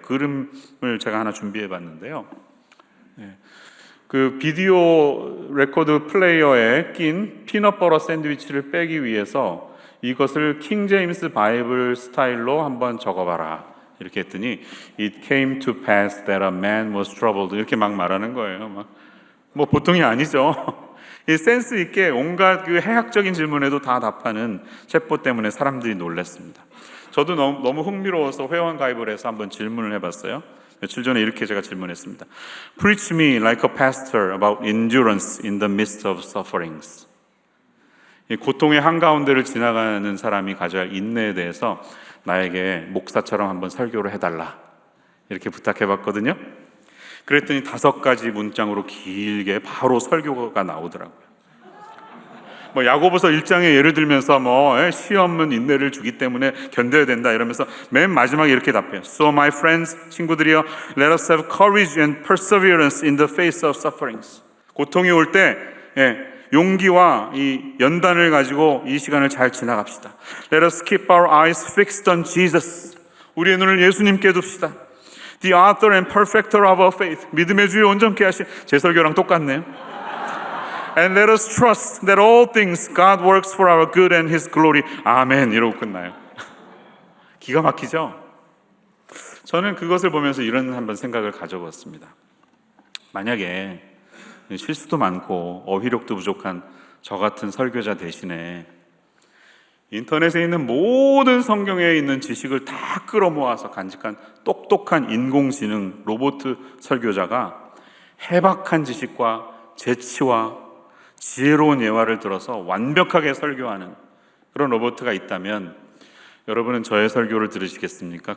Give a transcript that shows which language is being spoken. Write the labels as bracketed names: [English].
[Korean] 그림을 제가 하나 준비해 봤는데요. 그 비디오 레코드 플레이어에 낀 피넛버터 샌드위치를 빼기 위해서 이것을 킹 제임스 바이블 스타일로 한번 적어봐라 이렇게 했더니 [English] It came to pass that a man was troubled [Korean] 이렇게 막 말하는 거예요. 뭐 보통이 아니죠. 이 센스 있게 온갖 그 해학적인 질문에도 다 답하는 챗봇 때문에 사람들이 놀랐습니다. 저도 너무 흥미로워서 회원 가입을 해서 한번 질문을 해봤어요. 며칠 전에 이렇게 제가 질문했습니다. [English] Preach me like a pastor about endurance in the midst of sufferings. [Korean] 이 고통의 한가운데를 지나가는 사람이 가져야 할 인내에 대해서 나에게 목사처럼 한번 설교를 해달라 이렇게 부탁해봤거든요. 그랬더니 5가지 문장으로 길게 바로 설교가 나오더라고요. 야고보서 1장에 예를 들면서 시험은 인내를 주기 때문에 견뎌야 된다 이러면서 맨 마지막에 이렇게 답해요. [English] So my friends, [Korean] 친구들이여, [English] let us have courage and perseverance in the face of sufferings. [Korean] 고통이 올 때 용기와 이 연단을 가지고 이 시간을 잘 지나갑시다. [English] Let us keep our eyes fixed on Jesus. [Korean] 우리의 눈을 예수님께 둡시다. [English] The author and perfecter of our faith. [Korean] 믿음의 주에 온전케 하신 제 설교랑 똑같네요. [English] And let us trust that all things God works for our good and His glory. [Korean] 아멘. 이러고 끝나요. 기가 막히죠? 저는 그것을 보면서 이런 한번 생각을 가져봤습니다. 만약에 실수도 많고 어휘력도 부족한 저 같은 설교자 대신에 인터넷에 있는 모든 성경에 있는 지식을 다 끌어모아서 간직한 똑똑한 인공지능 로봇 설교자가 해박한 지식과 재치와 지혜로운 예화를 들어서 완벽하게 설교하는 그런 로봇가 있다면 여러분은 저의 설교를 들으시겠습니까?